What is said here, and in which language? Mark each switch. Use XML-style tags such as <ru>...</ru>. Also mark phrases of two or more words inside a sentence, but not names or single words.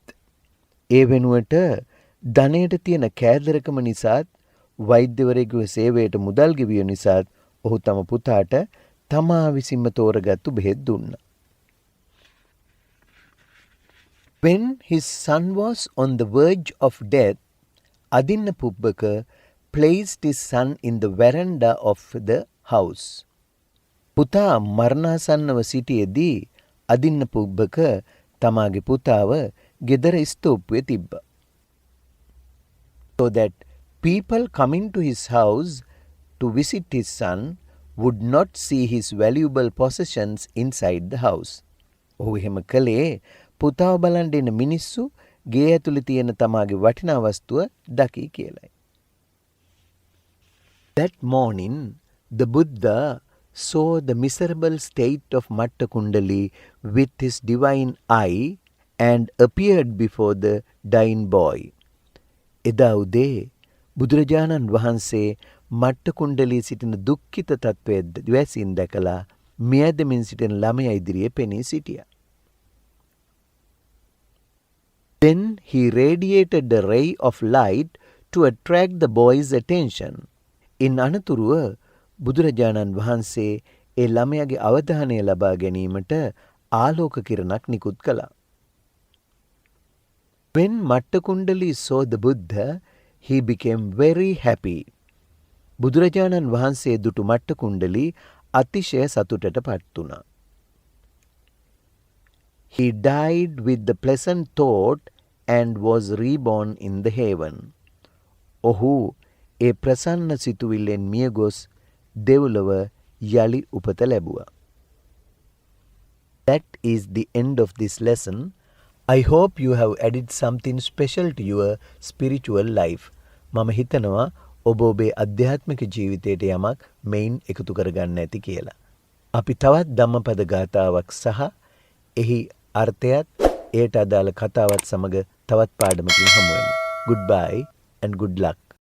<si>ඒ වෙනුවට ධනයට තියෙන කෑදරකම නිසාත් වෛද්‍යවරයෙකුගේ සේවයට මුදල් ගෙවිය නිසාත් ඔහු තම පුතාට තමා විසින්ම තෝරගත්තු බෙහෙත් දුන්නා.</si> <en>When his son was on the verge of death, Adinna Pubbaka placed his son in the veranda of the house.</en> <si>පුතා මරණාසන්නව සිටියේදී අදින්න පුබ්බක තමාගේ පුතාව ගෙදර ස්තූප්පුවේ තිබ්බා.</si> <en>So that people coming to his house to visit his son would not see his valuable possessions inside the house.</en> <si>ඔහු එහෙම කළේ පුතාව බලන්න එන මිනිස්සු ගේ ඇතුලේ තියෙන තමාගේ වටිනා වස්තුව දකි කියලයි.</si> <en>That morning, the Buddha saw the miserable state of Matta Kundali with his divine eye and appeared before the dying boy.</en> <si>එදා උදේ බුදුරජාණන් වහන්සේ මට්ට කුණ්ඩලී සිටින දුක්ඛිත තත්වයේ දැසින් දැකලා මියදමින් සිටින ළමයා ඉදිරියේ පෙනී සිටියා.</si> <en>Then he radiated a ray of light to attract the boy's attention.</en> <si>In අනතුරුව බුදුරජාණන් වහන්සේ ඒ ළමයාගේ අවධානය ලබා ගැනීමට ආලෝක කිරණක් නිකුත් කළා.</si> <en>When Matta Kundali saw the Buddha, he became very happy.</en> <si>බුදුරජාණන් වහන්සේ දුටු මට්ට කුණ්ඩලී අතිශය සතුටට පත් වුණා.</si> <en>He died with the pleasant thought and was reborn in the heaven.</en> <si>ඔහු ඒ ප්‍රසන්න සිතුවිල්ලෙන් මිය ගොස් දෙව්ලොව යලි උපත ලැබුවා.</si> <en>That is the end of this lesson. I hope you have added something special to your spiritual life.</en> <si>මම හිතනවා ඔබ ඔබේ අධ්‍යාත්මික ජීවිතයට යමක් මෙයින් එකතු කරගන්න ඇති කියලා. අපි තවත් ධම්මපද ගාථාවක් සහ එහි අර්ථයත් එයට අදාළ කතාවත් සමග තවත් පාඩමකින් හමු වෙමු.</si> <en>Goodbye and good luck.</en>